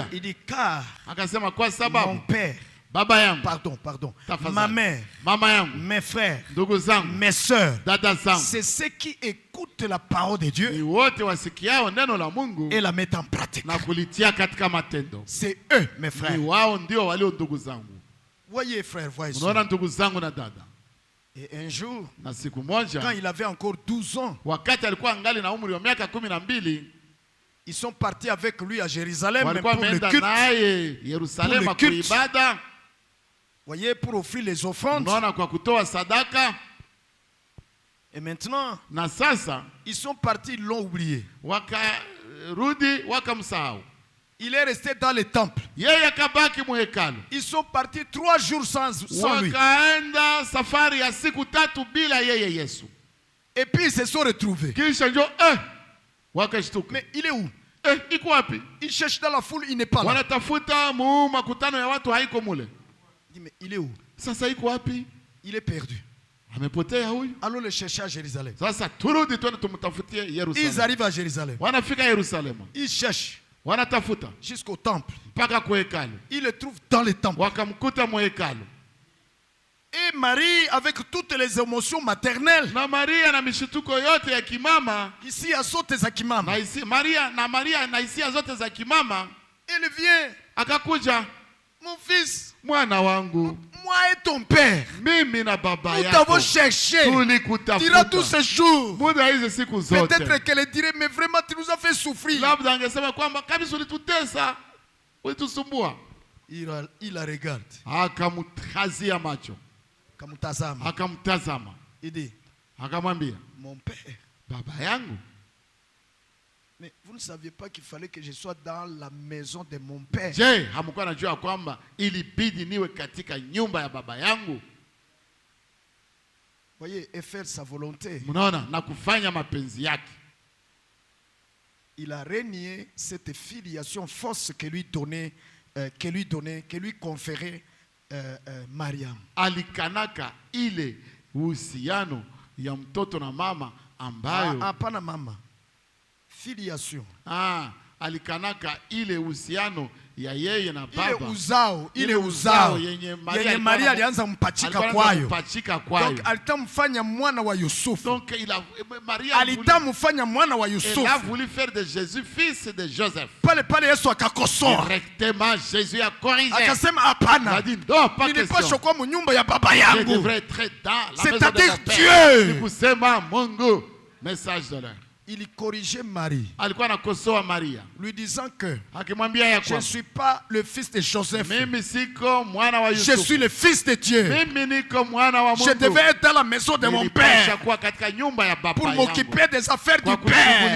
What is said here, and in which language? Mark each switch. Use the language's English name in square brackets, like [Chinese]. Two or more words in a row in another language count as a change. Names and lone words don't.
[French] Il dit car mon père, pardon, ma mère, mes frères, mes soeurs, c'est ceux qui écoutent la parole de Dieu et la mettent en pratique. C'est eux, mes frères. Voyez frères, voyez. Et un jour, [Swahili] na siku moja, [French] quand il avait encore 12 ans, [Swahili] wakati alikuwa angali na umri wa miaka 12, [French] ils sont partis avec lui à Jérusalem pour le culte. [Swahili] Naye Yerusalema kwa ibada. [French] Voyez, pour offrir les offrandes. [Swahili] Unaona, kwa kutoa sadaka. [French] Et maintenant, [Swahili] na sasa, [French] ils sont partis, ils l'ont oublié. [Swahili] Wakarudi wakamsahau. [French] Il est resté dans le temple. [Swahili] Yeye akabaki mu hekalu. [French] Ils sont partis 3 jours sans lui. [Swahili] Wakaenda safari ya siku 3 bila yeye Yesu. [French] Et puis ils se sont retrouvés. [Swahili] Kisha njo wakashtuka. [French] Mais il est où? [Swahili] Iko wapi? [French] Il cherche dans la foule, il n'est pas là. [Swahili] Wanatafuta mu makutano ya watu, haiko mule. [French] Il dit, mais il est où? [Swahili] Sasa iko wapi? [French] Il est perdu. [Swahili] Amepotea huyu. [French] Allons le chercher à Jérusalem. [Swahili] Sasa turudi twende tumtafutie Yerusalemu. [French] Ils arrivent à Jérusalem. [Swahili] Wanafika Yerusalemu. [French] Ils cherchent. [Swahili] Wanatafuta [French] jusqu'au temple. [Swahili] Mpaka kwa hekalu. [French] Ils le trouvent dans le temple. [Swahili] Wakamkuta mu hekalu. [French] Et Marie, avec toutes les émotions maternelles, [Swahili] na Maria na mishituko yote ya kimama, [French] ici à [Swahili] zote za kimama, Maria na hisia zote za kimama, [French] elle vient, [Swahili] akakuja, [French] mon fils, [Swahili] mwana wangu, [French] moi et ton père, [Swahili] mimi na baba [French] nous [Swahili] yako [French] t'avons cherché durant tous ces jours. Peut-être qu'elle dirait, mais vraiment tu nous as fait souffrir. [Swahili] Labda angesema kwamba kabisa ulitutesa, ulitusumbua. [French] Il la regarde, [Swahili] akamtazia macho, akamtazama, [French] il dit, [Swahili] akamwambia, [French] mon père, [Swahili] baba yangu. [French] Mais vous ne saviez pas qu'il fallait que je sois dans la maison de mon père. Je, [Swahili] hamkuwa najua kwamba ilibidi niwe katika nyumba ya baba yangu? [French] Voyez, et faire sa volonté. [Swahili] Mnaona, na kufanya mapenzi yake. [French] Il a renié cette filiation fausse que lui conférait Mariam. [Swahili] Alikanaka ile uhusiano ya mtoto na mama ambayo hapana mama. Filiation. Alikanaka ile uhusiano ya yeye na baba. Ile uzao yenye Maria alianza mpachika kwayo. Donc alitamfanya mwana wa Yusuf. Donc alitamfanya mwana wa Yusuf. [French] Il a voulu faire de Jésus fils de Joseph. [Swahili] Pale Yesu akakosoa. [French] Directement Jésus a corrigé. [Swahili] Akasema hapana. [French] Il a dit non, pas question. [Swahili] Nilipaswa kwa nyumba ya baba yangu. [French] Je devrais être dans la maison de C'est-à-dire mon père. Dieu. [Swahili] Kusema Mungu. [French] Message de l'heure. Il corrigeait Marie, lui disant que je ne suis pas le fils de Joseph, je suis le fils de Dieu. Je devais être dans la maison de mon père pour m'occuper des affaires du père.